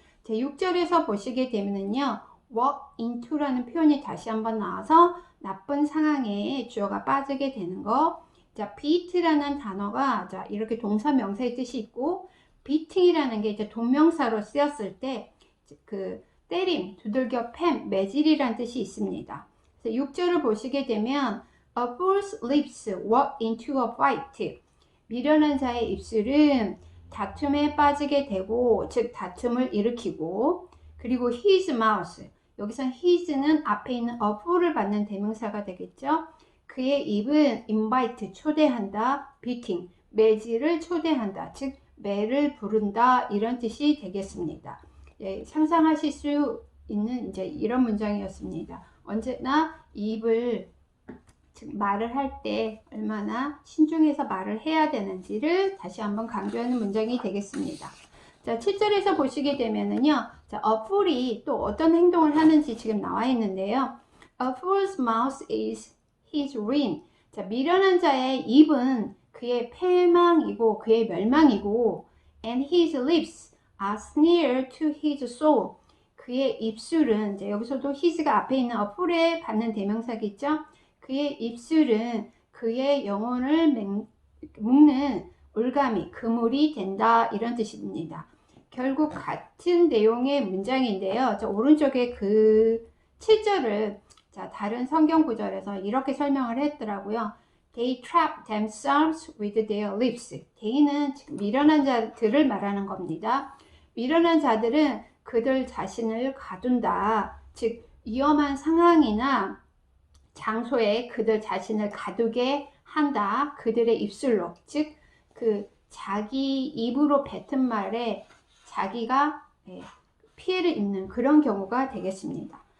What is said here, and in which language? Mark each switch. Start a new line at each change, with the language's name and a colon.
Korean: 제 6절에서 보시게 되면요, walk into라는 표현이 다시 한번 나와서 나쁜 상황에 주어가 빠지게 되는 거. 자, beat라는 단어가 자, 이렇게 동사 명사의 뜻이 있고, beating이라는 게 이제 동명사로 쓰였을 때 그 때림, 두들겨 팹, 매질이라는 뜻이 있습니다. 그래서 6절을 보시게 되면
English: a fool's lips walk into a fight.
Korean: 미련한 자의 입술은 다툼에 빠지게 되고, 즉 다툼을 일으키고, 그리고
English: his mouth,
Korean: 여기서 his는 앞에 있는 a fool을 받는 대명사가 되겠죠. 그의 입은 invite, 초대한다, beating, 매질을 초대한다, 즉 매를 부른다, 이런 뜻이 되겠습니다. 예, 상상하실 수 있는 이제 이런 문장이었습니다. 언제나 입을 즉 말을 할 때 얼마나 신중해서 말을 해야 되는지를 다시 한번 강조하는 문장이 되겠습니다. 자, 7절에서 보시게 되면은요. 자, a fool이 또 어떤 행동을 하는지 지금 나와 있는데요.
English: A fool's mouth is his ruin.
Korean: 자, 미련한 자의 입은 그의 패망이고 그의 멸망이고
English: and his lips are snare to his soul.
Korean: 그의 입술은 이제 여기서도 his가 앞에 있는 a fool에 받는 대명사겠죠. 그의 입술은 그의 영혼을 묶는 올가미, 그물이 된다 이런 뜻입니다. 결국 같은 내용의 문장인데요. 저 오른쪽에 그 7절을 자, 다른 성경 구절에서 이렇게 설명을 했더라고요.
English: They trap themselves with their lips.
Korean: They는 지금 미련한 자들을 말하는 겁니다. 미련한 자들은 그들 자신을 가둔다. 즉 위험한 상황이나 장소에 그들 자신을 가두게 한다. 그들의 입술로. 즉 그 자기 입으로 뱉은 말에 자기가 피해를 입는 그런 경우가 되겠습니다.